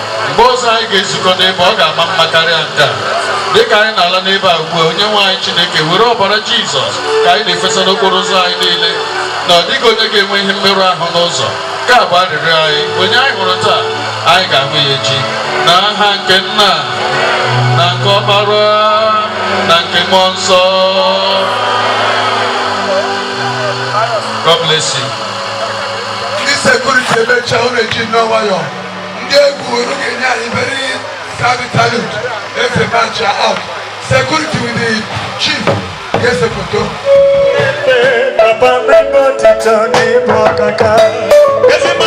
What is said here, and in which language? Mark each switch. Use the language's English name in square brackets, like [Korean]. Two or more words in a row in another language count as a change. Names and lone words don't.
[Igbo] Mgbe ọzọ anyị ga-ezukọ n'ebe, ọ ga-ama mma karịa nke a. Dịka anyị na-ala n'ebe a ugbu a, onye nwe anyị Chineke, were ọbara Jizọs ka anyị na-efesa n'okporo ụzọ anyị niile, na ọ dịghị onye ga-enwe ihe mmerụ ahụ n'ụzọ. Nke a bụ arịrịọ anyị, onye anyị hụrụ taa. Anyị ga-ahụ ya echi. N'aha nke Nna, na nke Ọkpara, na nke Mmụọ Nsọ. [English] God bless you. [Igbo] Ndị security emecha unu eji nnọọ nwayọọ. Ndị egwu unu ga-enye anyị [English] very savvy salute. Let's march out. Security with the chief. Yes, photo. Papa, bring out the Tony Bokaka. Yes,